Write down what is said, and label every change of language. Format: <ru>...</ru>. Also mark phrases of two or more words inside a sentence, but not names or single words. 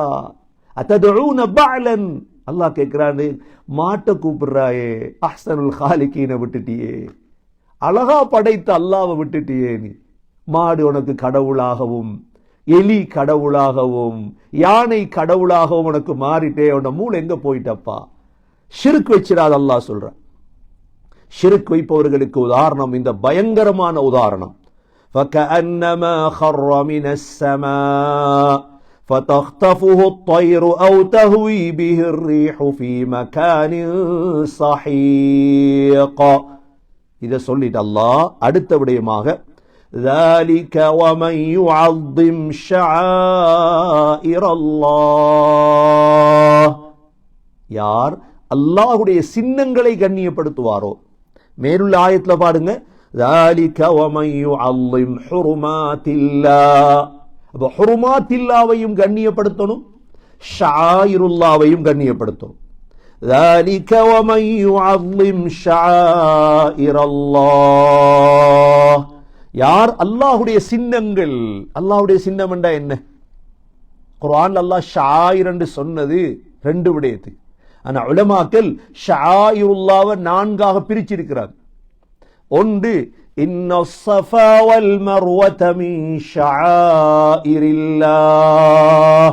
<ar>أتدعون بعلا</ar> <ta>அல்லாஹ் கேட்கிறானே, மாட்டை கூப்பிடுறாயே,</ta> <ar>أحسن الخالقين</ar> <ta>விட்டுட்டியே, அழகா படைத்த அல்லாஹ்வை விட்டுட்டியே. நீ மாடு உனக்கு கடவுளாகவும், எலி கடவுளாகவும், யானை கடவுளாகவும் உனக்கு மாறிட்டே, உன்ன மூளை எங்க போயிட்டப்பா? ஷிர்க் வச்சிடாத அல்லாஹ் சொல்றான். ஷிர்க் வைப்பவர்களுக்கு உதாரணம் இந்த பயங்கரமான உதாரணம்.</ta> <ar>فَكَأَنَّمَا خَرَّ مِنَ السَّمَاءِ فَتَخْطَفُهُ الطَّيْرُ أَوْ تَهْوِي بِهِ الرِّيحُ فِي مَكَانٍ سَحِيقٍ.</ar> <ta>இதை சொல்லிட்டு அல்லாஹ் அடுத்த விடயமாக</ta> <ar>ذَلِكَ وَمَنْ يُعَظِّمْ شَعَائِرَ اللَّهِ</ar> <ta>யார் அல்லாஹ்வுடைய சின்னங்களை கண்ணியப்படுத்துவாரோ. மேலுள்ள ஆயத்துல பாருங்க,</ta> <ar>ذَلِكَ وَمَنْ يُعَظِّمْ حُرُمَاتِ اللَّهِ.</ar> <ta>அப்ப ஹுருமாத்தில்லாவையும் கண்ணியப்படுத்தணும், ஷாயிருல்லாவையும் கண்ணியப்படுத்தணும்.</ta> <ar>ذَلِكَ وَمَنْ يُعَظِّمْ شَعَائِرَ اللَّهِ.</ar> <ta>யார் அல்லாஹ்வுடைய சின்னங்கள், அல்லாஹ்வுடைய சின்னம் என்றா என்ன? குர்ஆன் அல்லாஹ் ஷாயிர் என்று சொன்னது ரெண்டு விடயத்து. ஆனா உலமாக்கள் ஷாயிருல்லாவை நான்காக பிரிச்சிருக்கிறார்.</ta> <ar>ஒன்று, إن الصفا والمروة من شعائر الله.</ar>